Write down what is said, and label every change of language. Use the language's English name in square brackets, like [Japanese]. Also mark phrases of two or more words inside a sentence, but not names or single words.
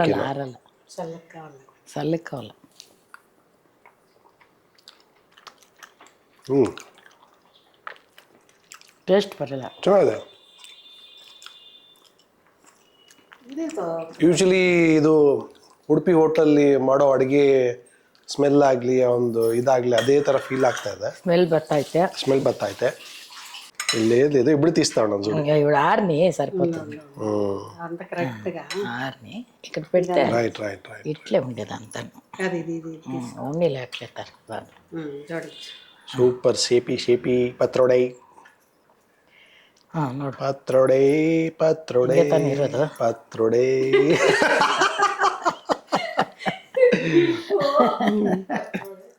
[Kannada] ಆರಲ್ಲ. చల్లికోవాలి. ಟೇಸ್ಟ್ ಬರಲ್ಲ. ಚೆನ್ನಾಗಿದೆ. ಯೂಶಲಿ ಇದು ಉಡುಪಿ ಹೋಟೆಲ್ಲಿ ಮಾಡೋ ಅಡುಗೆ ಸ್ಮೆಲ್ ಆಗಲಿ ಒಂದು ಇದಾಗಲಿ ಅದೇ ಥರ ಫೀಲ್ ಆಗ್ತಾ ಇದೆ. ಸ್ಮೆಲ್ ಬರ್ತೈತೆ. ಸ್ಮೆಲ್ ಬರ್ತೈತೆ. [Telugu] లేదు ఇప్పుడు తీస్తా ఉన్నాను చూడు. ఇప్పుడు ఆర్ని సరిపోతుంది. అంత కరెక్ట్గా ఆర్ని ఇక్కడ పెడితే [English] right right right [Telugu] ఇట్లే ఉండేది అంతా. అది ఇది ఇది ఉన్నీళ్ళు ఎట్లేస్తారు చూడండి. సూపర్ సేపి సేపి ಪತ್ರೊಡೆ [Kannada] ನೋಡು ಪತ್ರೊಡೆ ಪತ್ರೊಡೆ ಹಿಂಗೆ ತಾನೇ ಇರೋದು. ಪತ್ರೊಡೆ